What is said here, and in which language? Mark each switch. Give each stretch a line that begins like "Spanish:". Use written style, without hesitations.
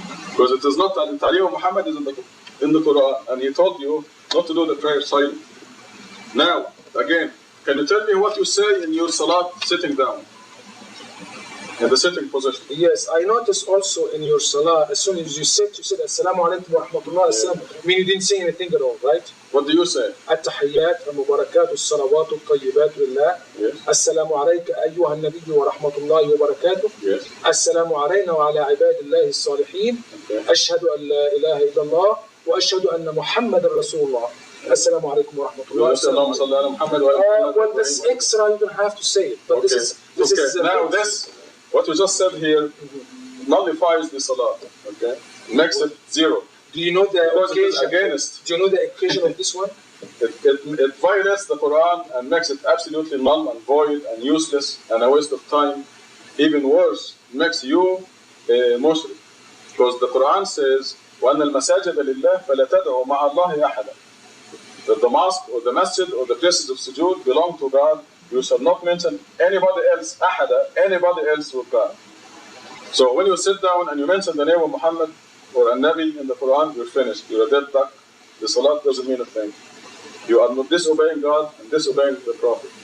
English: Because it is not ta'aleem of Muhammad is in the Quran, and he told you not to do the prayer silently. Now, again, can you tell me what you say in your salat sitting down? In the sitting position. Yes, I noticed also in your salah, as soon as you said
Arabic: Assalamu alaikum wa rahmatullahi
English: I mean you didn't say anything at all, right? What do you say?
Arabic: التحيات المباركات الصلوات الطيبات لله. السلام عليك أيها النبي ورحمة الله وبركاته. السلام علينا وعلى عباد الله الصالحين. أشهد أن لا إله إلا الله وأشهد أن محمد رسول الله. Assalamu alaikum wa rahmatullahi.
English: Well, this extra you don't have to say it, but this is now this what we just said here nullifies the salah, okay? Makes it zero. Do you know the occasion? Against. Do you know the occasion of this one? It violates the Quran and makes it absolutely null and void and useless and a waste of time. Even worse, it makes you a Muslim. Because the Quran says,
Arabic: وَأَنَّ الْمَسَاجِدَ لِلَّهِ فَلَا تَدْعُوا مَعَ اللَّهِ أَحَدًا.
English: That the mosque or the masjid or the places of sujood belong to God. You shall not mention anybody else, أحدا, anybody else with God. So when you sit down and you mention the name of Muhammad or a Nabi in the Quran, you're finished. You're a dead duck. The salat doesn't mean a thing. You are disobeying God and disobeying the Prophet.